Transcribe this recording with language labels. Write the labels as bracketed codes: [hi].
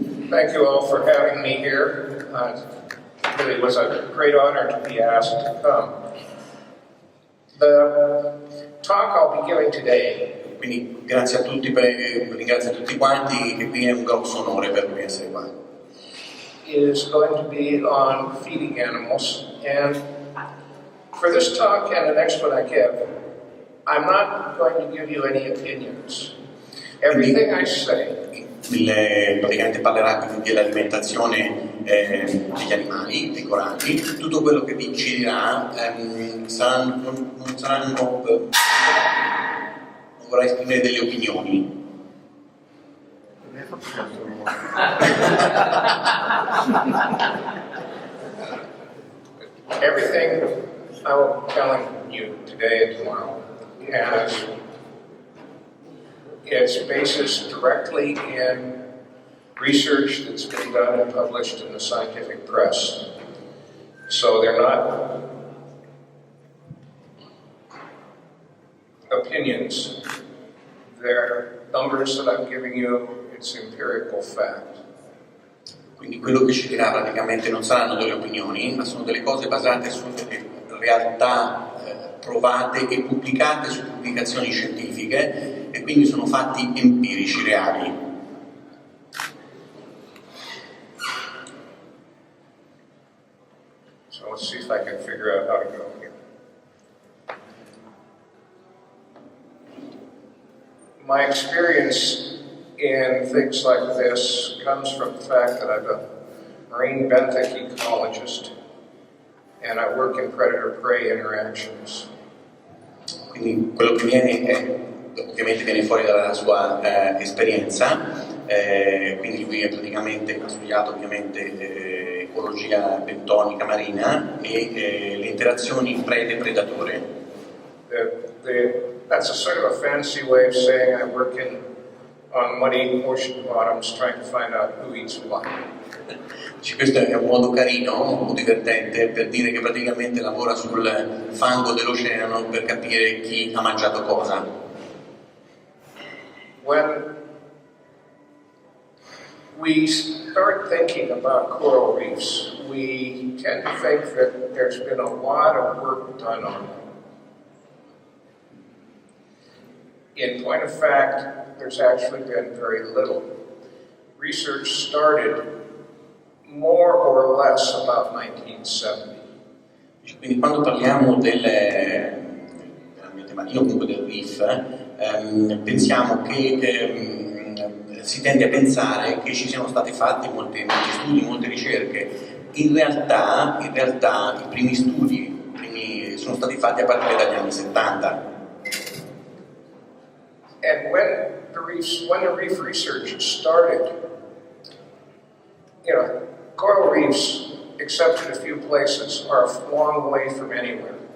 [en] Thank you all for having me here. It really was a great honor to be asked to come. The talk I'll be giving today, [it] quindi grazie a tutti, ringrazio a tutti quanti, e qui è un grosso onore per me essere qua. [en] Is going to be on feeding animals, and for this talk and the next one I give, I'm not going to give you any opinions. Everything I say [it] praticamente parlerà quindi dell'alimentazione degli animali, dei coralli. Tutto quello che vi ci dirà non vorrà esprimere delle opinioni. [en] Everything I will be telling you today and tomorrow has its basis directly in research that's been done and published in the scientific press. So they're not opinions. They're numbers that I'm giving you, it's empirical fact. [it] Quindi quello che ci dirà praticamente non saranno delle opinioni, ma sono delle cose basate su delle realtà provate e pubblicate su pubblicazioni scientifiche, e quindi sono fatti empirici, reali. [en] So let's see if I can figure out how to go here. My experience in things like this comes from the fact that I'm a marine benthic ecologist and I work in predator-prey interactions. [it] Quindi quello che ovviamente viene fuori dalla sua esperienza, quindi lui praticamente ha studiato ovviamente ecologia bentonica marina e le interazioni prede-predatore. [en] That's a sort of a fancy way of saying I work on muddy ocean bottoms trying to find out who eats what. [it] Questo è un modo carino, un po' divertente, per dire che praticamente lavora sul fango dell'oceano per capire chi ha mangiato cosa. [en] When we start thinking about coral reefs, we tend to think that there's been a lot of work done on them. In point of fact, there's actually been very little. Research started more or less about 1970. [it] Quindi quando parliamo dell'ambiente marino, comunque del reef, pensiamo che si tende a pensare che ci siano stati fatti molti studi, molte ricerche. In realtà i primi studi sono stati fatti a partire dagli anni 70. [en] And when the reef research started, coral reefs, except in a few places, are a long way from anywhere.